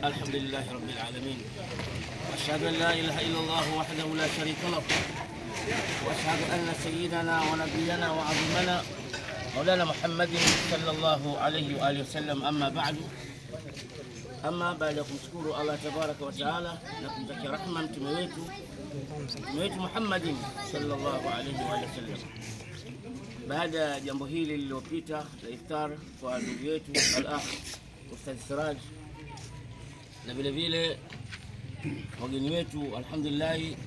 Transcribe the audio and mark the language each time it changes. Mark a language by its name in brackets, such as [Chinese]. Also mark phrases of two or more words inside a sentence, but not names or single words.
[Arabic] الحمد لله رب العالمين، وأشهد أن لا إله إلا الله وحده لا شريك له، وأشهد أن سيدنا ونبينا وعظيمنا مولانا محمد صلى الله عليه وآله وسلم. أما بعد [Swahili] kumshukuru [Arabic] الله تبارك وتعالى [Swahili] na kumtakia rahma mtume wetu Muhammad [Arabic] صلى الله عليه وسلم. [Swahili] Baada ya jambo hili lililopita la iftar kwa ndugu yetu [Arabic] الأخ الأستاذ [Swahili] Siraj na vile vile wageni wetu, alhamdulillah,